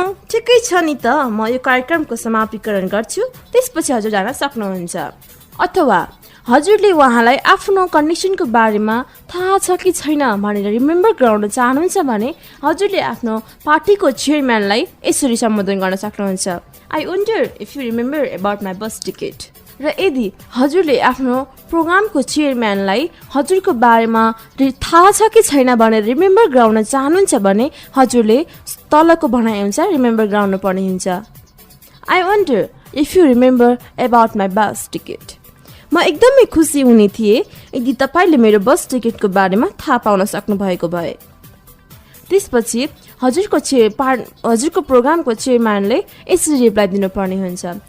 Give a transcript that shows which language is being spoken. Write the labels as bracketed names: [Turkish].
[Nepali] ठिकै छ नि त, म यो कार्यक्रमको समाप्तिकरण गर्छु, त्यसपछि हजुर जान सक्नुहुन्छ। अथवा हजुरले उहाँलाई आफ्नो कन्डिसनको बारेमा थाहा छ कि छैन भनेर रिमेम्बर गराउन चाहनुहुन्छ भने हजुरले आफ्नो पार्टीको चेयरम्यानलाई यसरी सम्बोधन गर्न सक्नुहुन्छ। [English] I wonder if you remember about my bus ticket. [Nepali] र यदि हजुरले आफ्नो प्रोग्रामको चेयरम्यानलाई हजुरको बारेमा थाहा छ कि छैन भनेर रिमेम्बर गराउन चाहनुहुन्छ भने हजुरले तलको भनाइअनुसार रिमेम्बर गराउनु पर्ने हुन्छ। [English] I wonder if you remember about my bus ticket. [Nepali] म एकदमै खुसी हुने थिएँ यदि तपाईले मेरो बस टिकटको बारेमा थाहा पाउन सक्नु भएको भए। त्यसपछि हजुरको प्रोग्रामको चेयरम्यानले यसरी रिप्लाई दिनुपर्ने हुन्छ।